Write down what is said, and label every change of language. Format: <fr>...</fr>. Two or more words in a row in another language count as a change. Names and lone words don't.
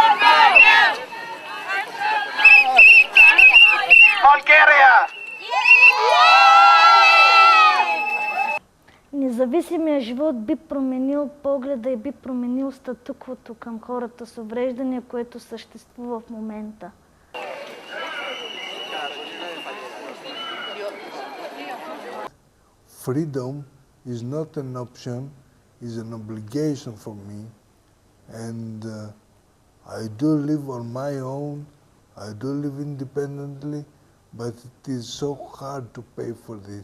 <bg>Bulgaria! Независимият живот би променил погледа и би променил статуквото към хората с увреждания, което съществува в момента.</bg> <en>Freedom is not an option, is an obligation for me, and I do live on my own, I do live independently, but it is so hard to pay for this.</en>